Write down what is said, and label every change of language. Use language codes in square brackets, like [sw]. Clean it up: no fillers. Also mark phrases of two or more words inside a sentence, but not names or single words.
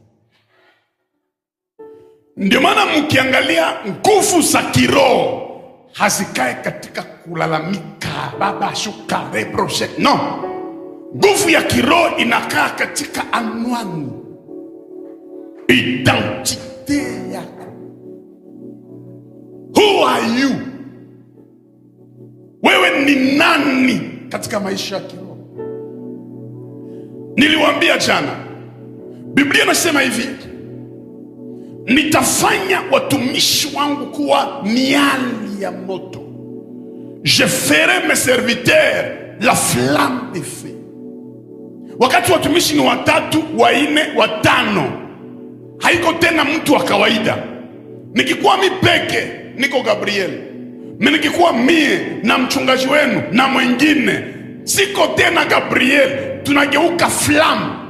[sw] Ndio maana mkiangalia nguvu za kiroho hazikae katika kulalamika, baba shuka reproche. No. Nguvu ya kiroho inakaa katika anwani, identite yako. [en] Who are you? [sw] Wewe ni nani katika maisha ya kiroho? Niliwaambia jana, Biblia inasema hivi, nitafanya watumishi wangu kuwa miali ya moto. [fr] Je ferai mes serviteurs la flamme de feu. [sw] Wakati watumishi ni 3, 4, 5, haiko tena mtu wa kawaida. Nikikuwa mi peke, niko Gabriel. Nikikuwa mie na mchungaji wenu na mwingine, siko tena Gabriel, tunageuka flamme.